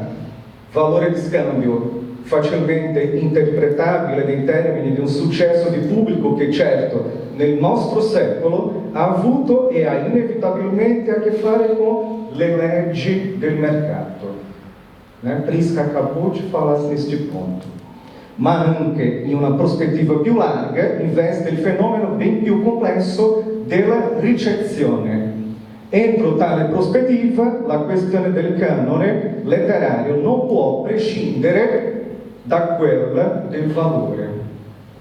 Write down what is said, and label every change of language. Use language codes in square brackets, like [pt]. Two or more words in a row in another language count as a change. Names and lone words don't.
[it] Valore di scambio, facilmente interpretabile nei termini di un successo di pubblico che certo nel nostro secolo ha avuto e ha inevitabilmente a che fare con le leggi del mercato. [pt] Prisca acabou de falar neste ponto. [it] Ma anche in una prospettiva più larga investe il fenomeno ben più complesso della ricezione. Entro tale prospettiva la questione del canone letterario non può prescindere da quella del valore.